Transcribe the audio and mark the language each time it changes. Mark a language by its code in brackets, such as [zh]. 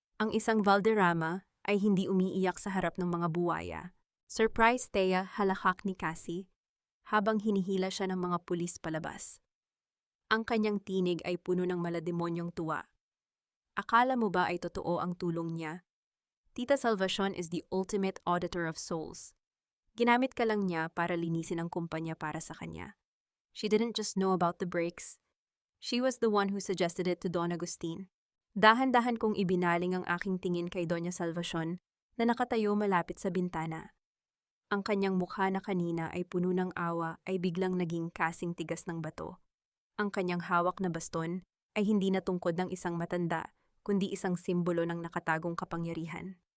[tl] Ang isang Valderrama ay hindi umiiyak sa harap ng mga buwaya. Surprise, Thea, halakak ni Cassie, habang hinihila siya ng mga pulis palabas. Ang kanyang tinig ay puno ng malademonyong tuwa. Akala mo ba ay totoo ang tulong niya? [en] Tita Salvacion is the ultimate auditor of souls. [tl] Ginamit ka lang niya para linisin ang kumpanya para sa kanya. [en] She didn't just know about the breaks. She was the one who suggested it to Don Agustin. [tl] Dahan-dahan kong ibinaling ang aking tingin kay Doña Salvacion na nakatayo malapit sa bintana. Ang kanyang mukha na kanina ay puno ng awa ay biglang naging kasing tigas ng bato. Ang kanyang hawak na baston ay hindi na tungkod ng isang matanda, kundi isang simbolo ng nakatagong kapangyarihan.